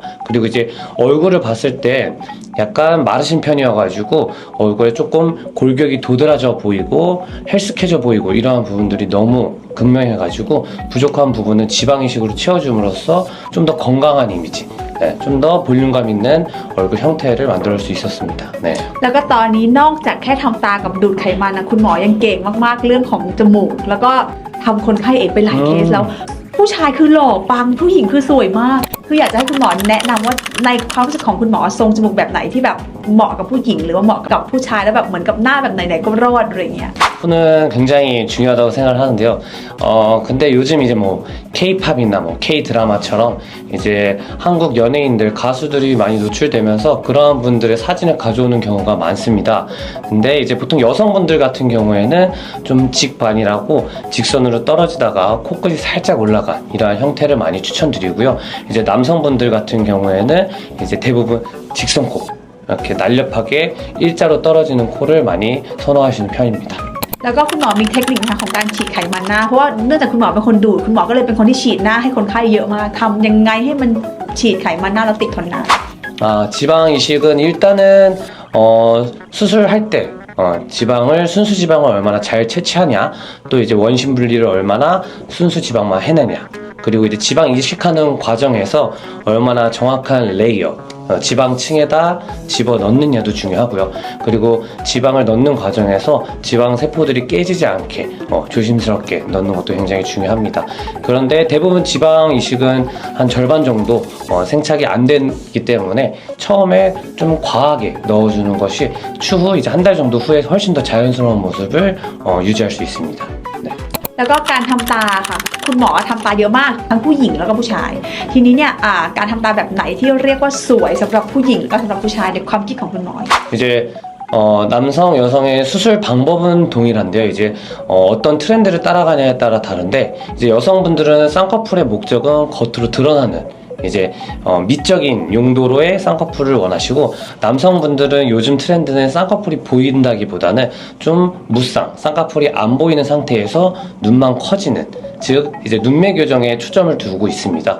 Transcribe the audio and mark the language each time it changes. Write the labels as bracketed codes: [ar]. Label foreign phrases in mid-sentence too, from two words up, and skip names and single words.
[ko] 그리고 이제 얼굴을 봤을 때 약간 마르신 편이어가지고 얼굴에 조금 골격이 도드라져 보이고 헬스케져 보이고 이러한 부분들이 너무 극명해가지고 부족한 부분은 지방 이식으로 채워줌으로써 좀 더 건강한 이미지, 좀 더 볼륨감 있는 얼굴 형태를 만들 수 있었습니다. 네. [th] แล้วก็ตอนนี้นอกจากแค่ทำตากับดูดไขมันนะคุณหมอยังเก่งมากๆเรื่องของจมูกแล้วก็ทำคนไข้เองไปหลายเคสแล้วผู้ชายคือหล่อปังผู้หญิงคือสวยมากคืออยากจะให้คุณหมอแนะนำว่าในความรู้สึกของคุณหมอทรงจมูกแบบไหนที่แบบเหมาะกับผู้หญิงหรือว่าเหมาะกับผู้ชายแล้วแบบเหมือนกับหน้าแบบไหนๆก็รอดอะไรเงี้ย [ko] 는 굉장히 중요하다고 생각을 하는데요. 근데 요즘 이제 뭐 K-팝이나 뭐 K-드라마처럼 이제 한국 연예인들, 가수들이 많이 노출되면서 그런 분들의 사진을 가져오는 경우가 많습니다. 근데 이제 보통 여성분들 같은 경우에는 좀 직반이라고 직선으로 떨어지다가 코끝이 살짝 올라간 이러한 형태를 많이 추천드리고요. 이제 남성분들 같은 경우에는 이제 대부분 직선코, 이렇게 날렵하게 일자로 떨어지는 코를 많이 선호하시는 편입니다. [th] แล้วก็คุณหมอมีเทคนิคนะคะของการฉีดไขมันหน้าเพราะว่าเนื่องจากคุณหมอเป็นคนดูดคุณหมอก็เลยเป็นคนที่ฉีดหน้าให้คนไข้เยอะมากทำยังไงให้มันฉีดไขมันหน้าแล้วติดทนนาน [ko] 지방 이식은 일단은 수술할 때 지방을 순수 지방을 얼마나 잘 채취하냐, 또 이제 원심 분리를 얼마나 순수 지방만 해내냐, 그리고 이제 지방 이식하는 과정에서 얼마나 정확한 레이어, 지방층에다 집어 넣느냐도 중요하고요. 그리고 지방을 넣는 과정에서 지방 세포들이 깨지지 않게 조심스럽게 넣는 것도 굉장히 중요합니다. 그런데 대부분 지방 이식은 한 절반 정도 생착이 안 되기 때문에 처음에 좀 과하게 넣어주는 것이 추후 이제 한 달 정도 후에 훨씬 더 자연스러운 모습을 유지할 수 있습니다. 네. [th] แล้วก็การทำตาค่ะคุณหมอทำตาเยอะมากทั้งผู้หญิงแล้วก็ผู้ชายทีนี้เนี่ยการทำตาแบบไหนที่เรียกว่าสวยสำหรับผู้หญิงแล้วก็สำหรับผู้ชายในความคิดของคุณหมอ [ko] 이제 남성, 여성의 수술 방법은 동일한데요. 이제 어떤 트렌드를 따라가냐에 따라 다른데, 이제 여성분들은 쌍꺼풀의 목적은 겉으로 드러나는 이제 미적인 용도로의 쌍꺼풀을 원하시고, 남성분들은 요즘 트렌드는 쌍꺼풀이 보인다기보다는 좀 무쌍, 쌍꺼풀이 안 보이는 상태에서 눈만 커지는, 즉 이제 눈매 교정에 초점을 두고 있습니다.